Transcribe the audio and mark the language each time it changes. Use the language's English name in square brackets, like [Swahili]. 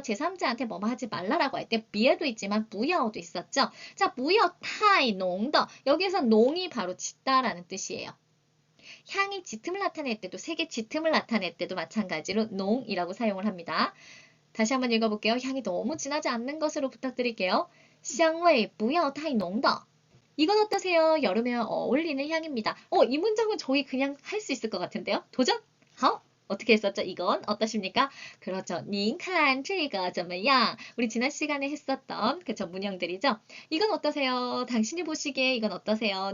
[Korean] 제3자한테 뭐뭐 하지 말라라고 할 때 비에도 있지만 不要도 있었죠. 자, [Chinese] 不要太浓的 [Korean] 여기서 농이 바로 짙다라는 뜻이에요. 향이 짙음을 나타낼 때도 색의 짙음을 나타낼 때도 마찬가지로 농이라고 사용을 합니다. 다시 한번 읽어볼게요. 향이 너무 진하지 않는 것으로 부탁드릴게요. [Chinese] 香味不要太浓的 [Korean] 이건 어떠세요? 여름에 어울리는 향입니다. 이 문장은 저희 그냥 할 수 있을 것 같은데요. 도전? 好 어떻게 했었죠? 이건 어떠십니까? 그렇죠. [Chinese] 您看这个怎么样? [Korean] 우리 지난 시간에 했었던 그쵸 문형들이죠. 이건 어떠세요? 당신이 보시기에 이건 어떠세요?